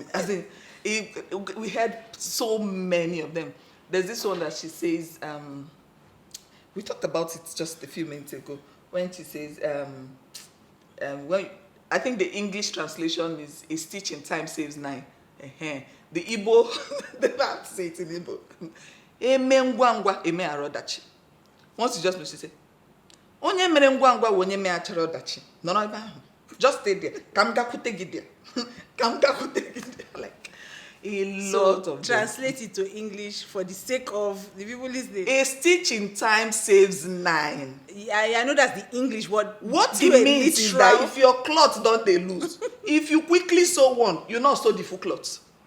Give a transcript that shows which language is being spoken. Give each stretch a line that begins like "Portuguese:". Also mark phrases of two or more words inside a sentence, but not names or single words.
English: As in, we had so many of them. There's this one that she says, we talked about it just a few minutes ago, when she says, I think the English translation is a stitch in time saves 9. The Igbo, they don't have to say it in Igbo.
Igbo: Eme ngwangwa eme arodachi.
English: Once you just know, she say,
Igbo: onye mere ngwangwa onye me achara odachi.
English: No, just stay there.
Igbo: Kam gakute gide. Kam gakute gide.
English: Like a lot of translate it to English for the sake of the people listening. A stitch in time saves 9. I know that's the English word. What it means is that if your cloth don't they lose, if you quickly sew one, you not sew the full cloth.